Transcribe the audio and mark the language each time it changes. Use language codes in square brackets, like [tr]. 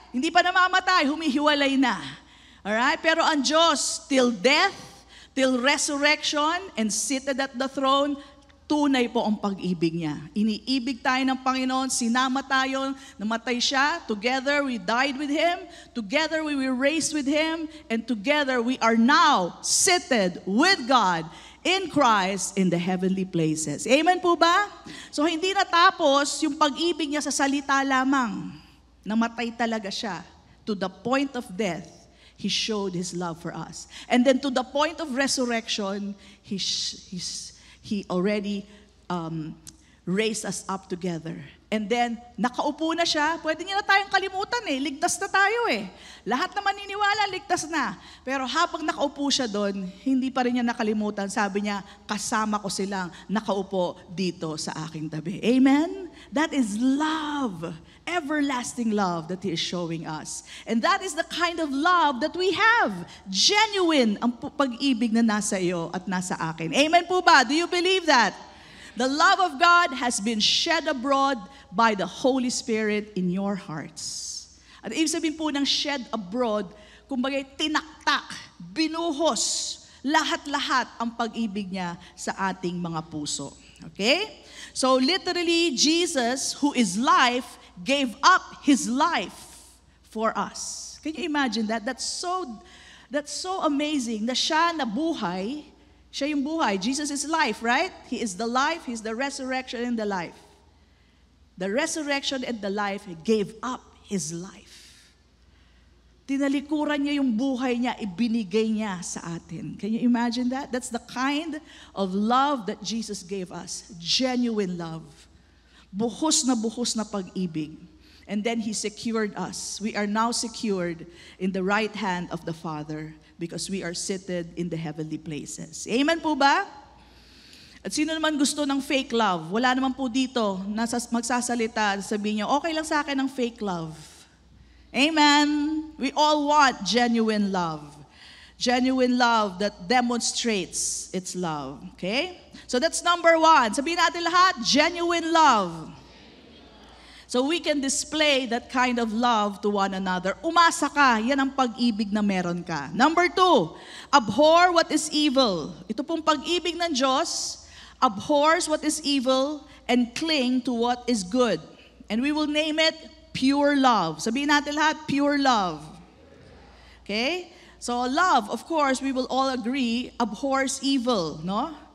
[tl] Hindi pa namamatay, humihiwalay na. Alright? Pero ang Diyos, [en] till death, till resurrection, and seated at the throne, [tl] tunay po ang pag-ibig niya. Iniibig tayo ng Panginoon, sinama tayo, namatay siya, [en] together we died with Him, together we were raised with Him, and together we are now seated with God in Christ in the heavenly places. [tl] Amen po ba? So hindi natapos yung pag-ibig niya sa salita lamang. Namatay talaga siya. [en] To the point of death, He showed His love for us. And then to the point of resurrection, He already raised us up together. [tl] And then, nakaupo na siya. Pwede niya na tayong kalimutan Ligtas na tayo Lahat naman niniwala, ligtas na. Pero habang nakaupo siya doon, hindi pa rin niya nakalimutan. Sabi niya, kasama ko silang nakaupo dito sa aking tabi. Amen? [en] That is love. Everlasting love that He is showing us. And that is the kind of love that we have. [tl] Genuine ang pag-ibig na nasa iyo at nasa akin. Amen po ba? [en] Do you believe that? The love of God has been shed abroad by the Holy Spirit in your hearts. [tl] At ibig sabihin po ng shed abroad, kumbaga tinaktak, binuhos lahat-lahat ang pag-ibig niya sa ating mga puso. [en] Okay? So literally, Jesus, who is life, gave up His life for us. Can you imagine that? That's so amazing [tl] na siya na buhay, siya yung buhay. [en] Jesus is life, right? He is the life, He's the resurrection and the life. The resurrection and the life, He gave up His life. [tl] Tinalikuran niya yung buhay niya, ibinigay niya sa atin. [en] Can you imagine that? That's the kind of love that Jesus gave us. Genuine love. [tl] Buhos na pag-ibig. [en] And then He secured us. We are now secured in the right hand of the Father because we are seated in the heavenly places. [tl] Amen po ba? At sino naman gusto ng [en] fake love? [tl] Wala naman po dito na magsasalita, sabihin niyo, okay lang sa akin ang fake love. Amen. [en] We all want genuine love. Genuine love that demonstrates its love. Okay? So that's number 1. [tl] Sabihin natin lahat, [en] genuine love. So we can display that kind of love to one another. [tl] Umasa ka, yan ang pag-ibig na meron ka. [en] Number 2, abhor what is evil. [tl] Ito pong pag-ibig ng Diyos, [en] abhors what is evil and cling to what is good. And we will name it pure love. [tl] Sabihin natin lahat, [en] pure love. Okay? So love, of course, we will all agree, abhors evil, no?